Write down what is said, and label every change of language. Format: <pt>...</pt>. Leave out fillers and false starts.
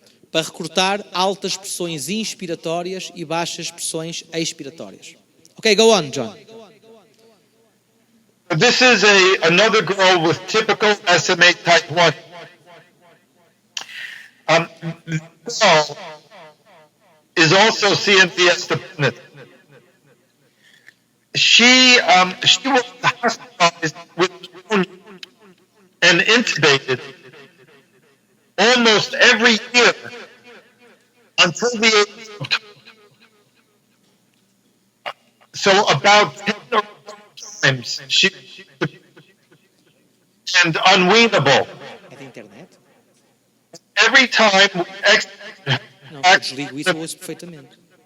<pt>para recrutar altas pressões inspiratórias e baixas pressões expiratórias.</pt> <en>Ok, go on, John. This is another girl with typical SMA type 1. This girl is also CNVS dependent. She was hospitalized with pneumonia and intubated almost every year until the age of 20. So about 10 or 12 times she and unweanable.</en> <pt>É da internet?</pt> <en>Every time we</en> <pt>Não, se eu desligo isso, eu ouço perfeitamente.</pt>